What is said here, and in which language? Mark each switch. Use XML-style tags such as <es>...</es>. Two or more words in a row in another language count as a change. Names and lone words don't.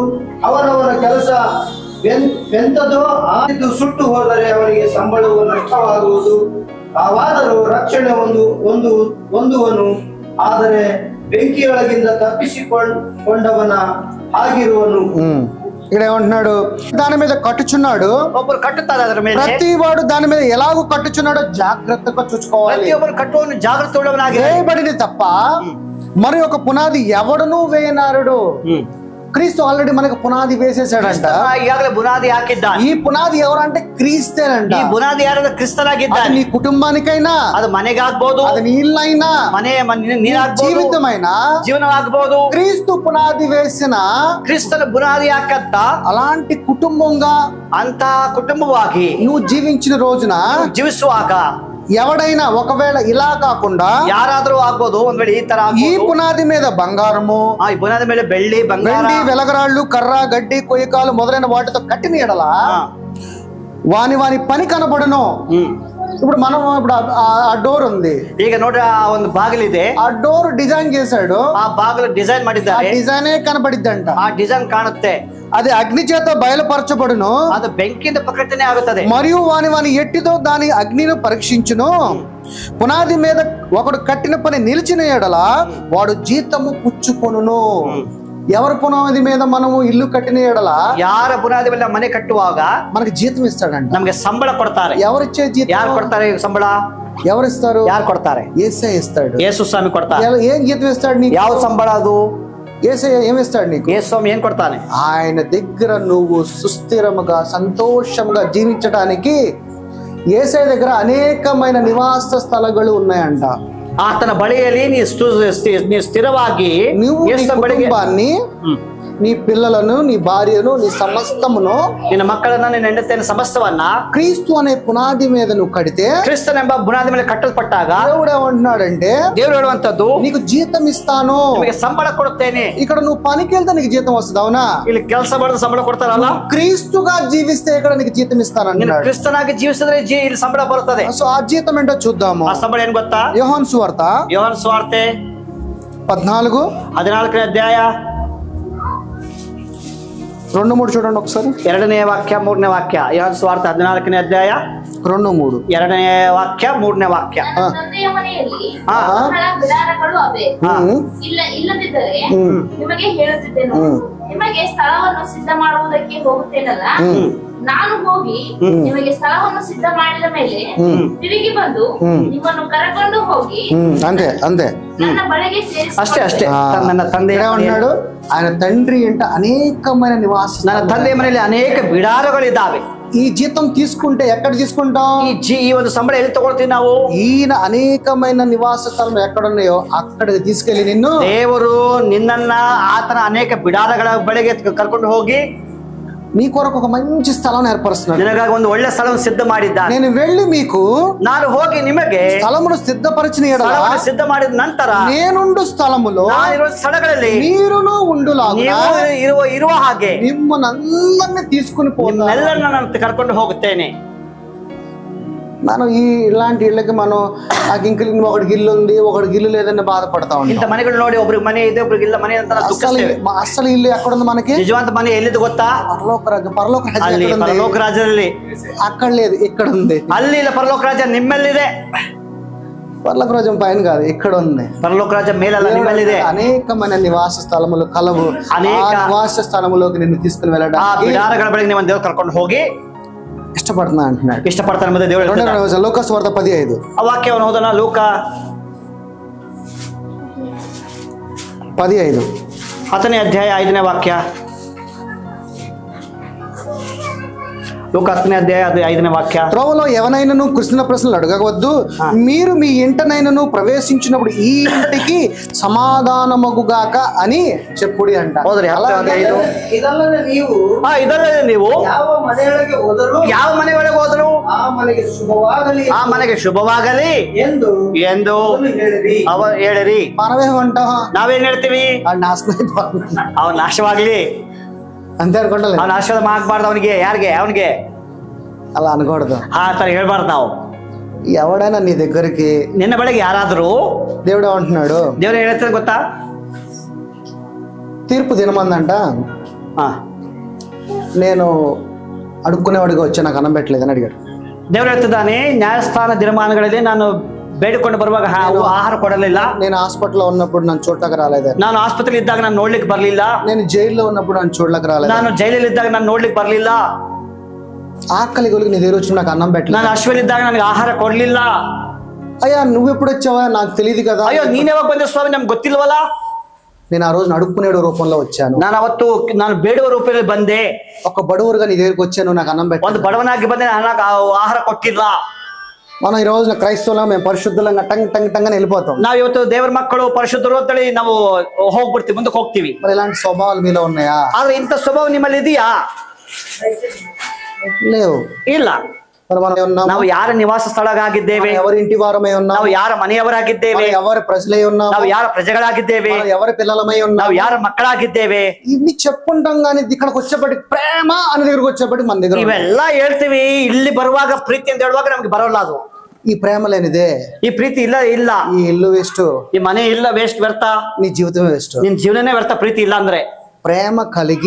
<kn>ಅವನವನ ಕೆಲಸ ಎಂಥದೋ ಅದು ಸುಟ್ಟು ಹೋದರೆ ಅವನಿಗೆ ಸಂಬಳವು ನಷ್ಟವಾಗುವುದು. ಆವಾದರೂ ರಕ್ಷಣೆ ಹೊಂದುವನು, ಆದರೆ ಬೆಂಕಿಯೊಳಗಿಂದ ತಪ್ಪಿಸಿಕೊಂಡವನ ಆಗಿರುವನು.</kn> <te>ఇక్కడ ఏమంటున్నాడు? దాని మీద కట్టుచున్నాడు.</te> <kn>ಒಬ್ಬರು ಕಟ್ಟುತ್ತಾರೆ ಅದರ ಮೇಲೆ.</kn> <te>ప్రతి వాడు దాని మీద ఎలాగో కట్టుచున్నాడో జాగ్రత్తగా చూసుకోవాలి.</te> <kn>ಪ್ರತಿಯೊಬ್ಬರು ಕಟ್ಟುವನು ಜಾಗೃತಿ ಉಳ್ಳವನಾಗಿ.</kn> <te>వేయబడిన తప్ప మరి ఒక పునాది ఎవడనూ వేయనారుడు. క్రీస్తు ఆల్రెడీ మనకు పునాది వేసేసాడంట.</te> <kn>ಈಗಾಗಲೇ ಬುನಾದಿ ಹಾಕಿದ್ದಾನೆ.</kn> <te>ఈ పునాది ఎవరంటే క్రీస్తేనంట.</te> <kn>ಈ ಬುನಾದಿ ಯಾರಾದ್ರೂ ಕ್ರಿಸ್ತನಾಗಿದ್ದಾನೆ.</kn> <te>నీ కుటుంబానికైనా,</te> <kn>ಅದು ಮನೆಗಾಗ್ಬೋದು,</kn> <te>అది నీ ఇల్లైనా, జీవితమైనా,</te> <kn>ಜೀವನವಾಗಬಹುದು.</kn> <te>క్రీస్తు పునాది వేసిన</te> <kn>ಕ್ರಿಸ್ತನ ಬುನಾದಿ ಹಾಕಂತ</kn> <te>అలాంటి కుటుంబంగా</te> <kn>ಅಂತ ಕುಟುಂಬವಾಗಿ</kn> <te>నువ్వు జీవించిన రోజున</te> <kn>ಜೀವಿಸುವಾಗ</kn> <te>ఎవడైనా ఒకవేళ ఇలా కాకుండా</te> <kn>ಯಾರಾದ್ರೂ ಆಗ್ಬೋದು, ಒಂದ್ ವೇಳೆ ಈ ತರ</kn> <te>ఈ పునాది మీద బంగారము,</te> <kn>ಈ ಬುನಾದಿ ಮೇಲೆ ಬೆಳ್ಳಿ,</kn> <te>వెండి, వెలగరాళ్ళు, కర్ర, గడ్డి, కొయ్యకాలు మొదలైన వాటితో కట్టిన ఎడల వాని పని కనబడును. ఇప్పుడు మనం ఆ డోర్ ఉంది,</te> <kn>ಈಗ ನೋಡ್ರಿ ಆ ಒಂದು ಬಾಗಿಲಿದೆ,</kn> <te>ఆ డోర్ డిజైన్ చేశాడు,</te> <kn>ఆ బాಗಿಲು ಡಿಸೈನ್ ಮಾಡಿದ್ದಾರೆ,</kn> <te>డిజైనే కనబడిద్దంట,</te> <kn>ఆ ಡಿಸೈನ್ ಕಾಣುತ್ತೆ,</kn> <te>అది అగ్ని చేత బయలుపరచబడును,</te> <kn>ಅದು ಬೆಂಕಿಯಿಂದ ಪ್ರಕಟಣೆ ಆಗುತ್ತದೆ,</kn> <te>మరియు వాని ఎట్టితో దాని అగ్నిని పరీక్షించును. పునాది మీద ఒకడు కట్టిన పని నిలిచిన ఎడల వాడు జీతము పుచ్చుకొనును. ఎవరి పునాది మీద మనము ఇల్లు కట్టిన ఎడల,</te> <kn>ಯಾರ ಬುನಾದಿ ಮೇಲೆ ಮನೆ ಕಟ್ಟುವಾಗ</kn> <te>మనకి జీతం ఇస్తాడంట.</te> <kn>ನಮಗೆ ಸಂಬಳ ಕೊಡ್ತಾರೆ.</kn> <te>ఎవరిచ్చే జీతం?</te> <kn>ಯಾರು ಕೊಡ್ತಾರೆ ಸಂಬಳ?</kn> <te>ఎవరిస్తారు?</te> <kn>ಯಾರು ಕೊಡ್ತಾರೆ?</kn> <te>యేసయ్య ఇస్తాడు.</te> <kn>ಯೇಸು ಸ್ವಾಮಿ ಕೊಡ್ತಾರೆ.</kn> <te>ఏం జీతం ఇస్తాడు నీకు?</te> <kn>ಯಾವ ಸಂಬಳ ಅದು?</kn> <te>యేసయ్య ఏమిస్తాడు నీకు?</te> <kn>ಯೇಸು ಸ್ವಾಮಿ ಏನ್ ಕೊಡ್ತಾನೆ?</kn> <te>ఆయన దగ్గర నువ్వు సుస్థిరముగా సంతోషంగా జీవించడానికి యేసయ్య దగ్గర అనేకమైన నివాస స్థలಗಳು ఉన్నాయంట.</te> <kn>ಆತನ ಬಳಿಯಲ್ಲಿ ನೀ ಸ್ಥಿರವಾಗಿ</kn> <te>నువ్వు నీ కుటుంబాన్ని, నీ పిల్లలను, నీ భార్యను, నీ సమస్తమును,</te> <kn>ನಿನ್ನ ಮಕ್ಕಳನ್ನ, ನಿನ್ನ ಹೆಂಡತಿಯ ಸಮಸ್ತವನ್ನ</kn> <te>క్రీస్తు అనే పునాది మీద నువ్వు కడితే,</te> <kn>ಕ್ರಿಸ್ತನೆಂಬ ಬುನಾದಿ ಮೇಲೆ ಕಟ್ಟಲ್ಪಟ್ಟಾಗ</kn> <te>దేవుడు ఏమంటున్నాడంటే,</te> <kn>ದೇವರು ಹೇಳುವಂತದ್ದು</kn> <te>నీకు జీతం ఇస్తాను,</te> <kn>ನಿಮಗೆ ಸಂಬಳ ಕೊಡುತ್ತೇನೆ.</kn> <te>ఇక్కడ నువ్వు పనికి వెళ్తే నీకు జీతం వస్తుంది. అవునా?</te> <kn>ಇಲ್ಲಿ ಕೆಲಸ ಮಾಡಿದ್ರೆ ಸಂಬಳ ಕೊಡ್ತಾರಲ್ಲ,</kn> <te>క్రీస్తుగా జీవిస్తే ఇక్కడ నీకు జీతం ఇస్తాను</te> <kn>ನೀನು</kn> <te>అన్నాడు.</te> <kn>ಕ್ರಿಸ್ತನಾಗಿ ಜೀವಿಸಿದ್ರೆ ಇಲ್ಲಿ ಸಂಬಳ ಬರುತ್ತದೆ.</kn> <te>సో ఆ జీతం ఏంటో చూద్దాము.</te> <kn>ಆ ಸಂಬಳ ಏನ್ ಗೊತ್ತಾ?</kn> <te>యోహాను సువార్త</te> <kn>ಯೋಹಾನ ಸುವಾರ್ತೆ 14ನೇ ಅಧ್ಯಾಯ</kn> <te>2-3 చూడండి ఒకసారి.</te> <kn>2ನೇ ವಾಕ್ಯ 3ನೇ ವಾಕ್ಯ. ಯೋಹಾನ ಸುವಾರ್ತೆ 14ನೇ ಅಧ್ಯಾಯ 2-3 2ನೇ ವಾಕ್ಯ 3ನೇ ವಾಕ್ಯ. ನನ್ನ ತಂದೆಯ ಮನೆಯಲ್ಲಿ ಹಾ. ಬಹಳ ಬಿಡಾರಗಳು ಅವೆ. ಇಲ್ಲದಿದ್ದರೆ ನಿಮಗೆ ಹೇಳುತ್ತಿದ್ದೇನೆ, ನಿಮಗೆ ಸ್ಥಳವನ್ನು ಸಿದ್ಧ ಮಾಡುವುದಕ್ಕೆ ಹೋಗುತ್ತೇನಲ್ಲ. ನಾನು ಹೋಗಿ ನಿಮಗೆ ಸ್ಥಳವನ್ನು ಸಿದ್ಧ ಮಾಡಿದ ಮೇಲೆ ತಿರುಗಿ ಬಂದು ನಿಮ್ಮನ್ನು ಕರೆಕೊಂಡು ಹೋಗಿ</kn> <te>అంతే</te> <kn>ನನ್ನ ಬಳಿಗೆ ಸೇರಿಸಿ ಅಷ್ಟೇ. ನನ್ನ ತಂದೆ</kn> <te>ఉన్నాడు. ఆయన తండ్రి అంటే అనేకమైన నివాస,</te> <kn>ನನ್ನ ತಂದೆಯ ಮನೆಯಲ್ಲಿ ಅನೇಕ ಬಿಡಾರಗಳಿದ್ದಾವೆ.</kn> <te>ఈ జీతం తీసుకుంటే ఎక్కడ తీసుకుంటాం?</te> <kn>ఈ ಒಂದು ಸಂಬಳ ಎಲ್ಲಿ ತಗೊಳ್ತೀವಿ ನಾವು?</kn> <te>ఈయన అనేకమైన నివాస స్థలం ఎక్కడున్నాయో అక్కడికి తీసుకెళ్లి నిన్ను</te> <kn>ದೇವರು ನಿನ್ನನ್ನ ಆತನ ಅನೇಕ ಬಿಡಾರಗಳ ಬಳಿಗೆ ಕರ್ಕೊಂಡು ಹೋಗಿ</kn> <te>నీ కొరకు ఒక మంచి స్థలం ఏర్పరుస్తున్నాడు.</te> <kn>ನಿನಗಾಗಿ ಒಂದು ಒಳ್ಳೆ ಸ್ಥಳವನ್ನು ಸಿದ್ಧ ಮಾಡಿದ್ದಾನೆ.</kn> <te>నేను వెళ్ళి మీకు</te> <kn>ನಾನು ಹೋಗಿ ನಿಮಗೆ</kn> <te>స్థలమును సిద్ధపరిచిన ఎడల</te> <kn>ಸ್ಥಳವನ್ನು ಸಿದ್ಧ ಮಾಡಿದ ನಂತರ</kn> <te>నేనుండు స్థలములో</te> <kn>ನಾನಿರುವ ಸ್ಥಳಗಳಲ್ಲಿ</kn> <te>మీరును ఉండులాగున</te> <kn>ನೀವು ಇರುವ ಹಾಗೆ</kn> <te>మిమ్మల్ని తీసుకుని పోతాను.</te> <kn>ನಿಮ್ಮೆಲ್ಲರನ್ನ ನಾನು ಕರ್ಕೊಂಡು ಹೋಗುತ್ತೇನೆ.</kn> <te>మనం ఇలాంటి ఇళ్ళకి మనం నాకు ఇంక ఒకటికి ఇల్లు ఉంది ఒకటికి ఇల్లు లేదని బాధపడతా ఉంటాం.</te> <kn>ಇಂಥ ಮನೆಗಳು ನೋಡಿ ಒಬ್ರಿಗೆ ಮನೆ ಇದೆ ಒಬ್ರಿಗೆ ಇಲ್ಲ ಮನೆ ಅಂತ</kn> <te>అసలు ఇల్లు ఎక్కడుంది మనకి?</te> <kn>ನಿಜವಾದ ಮನೆ ಎಲ್ಲಿದೆ ಗೊತ್ತಾ?</kn> <te>పరలోక</te> <kn>ರಾಜ್ಯದಲ್ಲಿ.</kn> <te>అక్కడ లేదు, ఇక్కడ ఉంది.</te> <kn>ಅಲ್ಲಿ ಇಲ್ಲ, ಪರಲೋಕ ರಾಜ್ಯ ನಿಮ್ಮಲ್ಲಿದೆ.</kn> <te>పరలోక రాజ్యం పైన కాదు, ఇక్కడ ఉంది.</te> <kn>పరలోక రాజ్యం మేలಲ್ಲ, నిಮ್ಮಲ್ಲಿದೆ.</kn> <te>అనేకమైన నివాస స్థలములు కలవు. నివాస స్థలములోకి నిన్ను తీసుకుని వెళ్ళడం</te> <kn>ಆ ಬಿಡಾರಗಳ ಬಳಿಗೆ ನೀವು ದೇವರು ಕರ್ಕೊಂಡು ಹೋಗಿ</kn> <te>ఇష్టపడుతున్నా అంటున్నాడు.</te> <kn>ఇష్టపడతాను ಮತ್ತೆ ದೇವರು. ಲೋಕಾಸ್ ವಾರ್ತೆ 15 ಆ ವಾಕ್ಯವನ್ನು ಓದೋಣ. ಲೂಕ 15 10ನೇ ಅಧ್ಯಾಯ 5ನೇ ವಾಕ್ಯ. లూకా 10ನೇ అధ్యాయ 5ನೇ వాక్య.</kn> <te>త్రోవలో ఎవనైనను కృష్ణ ప్రశ్నలు అడగవద్దు. మీరు మీ ఇంటనైనను ప్రవేశించినప్పుడు ఈ ఇంటికి సమాధానమగుగాక అని చెప్పుడి అంట.</te> <kn>ಇದಲ್ಲದೆ ನೀವು ಯಾವ ಮನೆಯೊಳಗೆ ಹೋದರು ಆ ಮನೆಗೆ ಶುಭವಾಗಲಿ ಎಂದು ಅವರು ಹೇಳಿರಿ.</kn> <te>మనమేమంటాం?</te> <kn>ನಾವೇನ್ ಹೇಳ್ತೀವಿ? ಅವ್ನು ನಾಶವಾಗ್ಲಿ</kn> <te>అంతే అనుకుంటా.</te> <kn>ಅವ್ನ ಆಶೀರ್ವಾದ ಮಾಡ್ಬಾರ್ದು ಅವನಿಗೆ. ಯಾರಿಗೆ? ಅವನಿಗೆ</kn> <te>అలా అనకూడదు.</te> <kn>ಆ ತರ ಹೇಳ್ಬಾರ್ದು ನಾವು.</kn> <te>ఎవడైనా నీ దగ్గరికి</te> <kn>ನಿನ್ನ ಬಳಿಗೆ ಯಾರಾದ್ರೂ</kn> <te>దేవుడు ఏమంటున్నాడు?</te> <kn>ದೇವ್ರು ಹೇಳ್ತಾರೆ ಗೊತ್ತಾ?</kn> <te>తీర్పు దినమందంట నేను అడుక్కునేవాడిగా వచ్చా, నాకు అన్నం పెట్టలేదని అడిగాడు.</te> <kn>ದೇವ್ರು ಹೇಳ್ತಿದ್ದಾನೆ, ನ್ಯಾಯಸ್ಥಾನ ದಿನಮಾನಗಳಲ್ಲಿ ನಾನು ಬೇಡಿಕೊಂಡು ಬರುವಾಗ ಆಹಾರ ಕೊಡಲಿಲ್ಲ.</kn> <te>నేను హాస్పిటల్లో ఉన్నప్పుడు నన్ను చూడడానికి రాలేదు.</te> <kn>ನಾನು ಆಸ್ಪತ್ರೆ ಇದ್ದಾಗ ನಾನು ನೋಡ್ಲಿಕ್ಕೆ ಬರ್ಲಿಲ್ಲ.</kn> <te>నేను జైల్లో ఉన్నప్పుడు నన్ను చూడడానికి రాలేదు.</te> <kn>ನಾನು ಜೈಲಲ್ಲಿ ಇದ್ದಾಗ ನಾನು ನೋಡ್ಲಿಕ್ಕೆ ಬರ್ಲಿಲ್ಲ.</kn> <te>ఆకలి గొలికి నీ దగ్గర వచ్చి నాకు అన్నం పెట్టలేదు.</te> <kn>ನಾನು ಅಶ್ವಲಿದ್ದಾಗ ನನಗೆ ಆಹಾರ ಕೊಡ್ಲಿಲ್ಲ.</kn> <te>అయ్యా నువ్వు ఎప్పుడు వచ్చావా? నాకు తెలియదు కదా.</te> <kn>ಅಯ್ಯೋ ನೀನ್ ಯಾವಾಗ ಬಂದೆ ಸ್ವಾಮಿ, ನಮ್ಗೆ ಗೊತ್ತಿಲ್ವಲ್ಲ.</kn> <te>నేను ఆ రోజు అడుక్కునేడు రూపంలో వచ్చాను.</te> <kn>ನಾನು ಬೇಡುವ ರೂಪದಲ್ಲಿ ಬಂದೆ.</kn> <te>ఒక బడువురుగా నీ దగ్గరికి వచ్చాను, నాకు అన్నం పెట్ట.</te> <kn>ಒಂದು ಬಡವನಾಗಿ ಬಂದೆ, ನನಗೆ ಆಹಾರ ಕೊಟ್ಟಿಲ್ಲ.</kn> <te>మనం ఈ రోజున క్రైస్తవులం, మేము పరిశుద్ధులంగా టంగ్ టంగ్ టంగ్ అని వెళ్ళిపోతాం.</te> <kn>ನಾವು ಇವತ್ತು ದೇವರ ಮಕ್ಕಳು ಪರಿಶುದ್ಧರು ಅಂತೇಳಿ ನಾವು ಹೋಗ್ಬಿಡ್ತೀವಿ, ಮುಂದಕ್ಕೆ ಹೋಗ್ತೀವಿ.</kn> <te>మరి ఇలాంటి స్వభావాలు మీలో ఉన్నాయా?</te> <kn>ಆದ್ರೆ ಇಂಥ ಸ್ವಭಾವ ನಿಮ್ಮಲ್ಲಿ ಇದೆಯಾ?</kn> <te>లేవు.</te> <kn>ಇಲ್ಲ.</kn> <te>మరి మనం ఉన్నాం.</te> <kn>ನಾವು ಯಾರ ನಿವಾಸ ಸ್ಥಳವಾಗಿದ್ದೇವೆ?</kn> <te>ఎవరి ఇంటి వారమై ఉన్నాం.</te> <kn>ನಾವು ಯಾರ ಮನೆಯವರಾಗಿದ್ದೇವೆ?</kn> <te>ఎవరి ప్రజలై ఉన్నాం.</te> <kn>ನಾವು ಯಾರ ಪ್ರಜೆಗಳಾಗಿದ್ದೇವೆ?</kn> <te>ఎవరి పిల్లలమై ఉన్నాం.</te> <kn>ನಾವು ಯಾರ ಮಕ್ಕಳಾಗಿದ್ದೇವೆ?</kn> <te>ఇవి చెప్పుకుంటాం కానీ ఇక్కడికి వచ్చేప్పటికి ప్రేమ అని దగ్గరకు వచ్చేప్పటికి మన దగ్గర</te> <kn>ಇವೆಲ್ಲ ಹೇಳ್ತೀವಿ. ಇಲ್ಲಿ ಬರುವಾಗ ಪ್ರೀತಿ ಅಂತ ಹೇಳುವಾಗ ನಮ್ಗೆ ಬರೋಲ್ಲ ಅದು.</kn> <te>ఈ ప్రేమ లేనిదే,</te> <kn>ಈ ಪ್ರೀತಿ ಇಲ್ಲ. ಈ</kn> <te>ఇల్లు వేస్ట్,</te> <kn>ಈ ಮನೆ ಇಲ್ಲ, ವೇಸ್ಟ್, ವ್ಯರ್ಥ.</kn> <te>నీ జీవితమే వేస్ట్.</te> <kn>ನಿನ್ ಜೀವನನೇ ವ್ಯರ್ಥ ಪ್ರೀತಿ ಇಲ್ಲ ಅಂದ್ರೆ.</kn> <te>ప్రేమ కలిగి</te>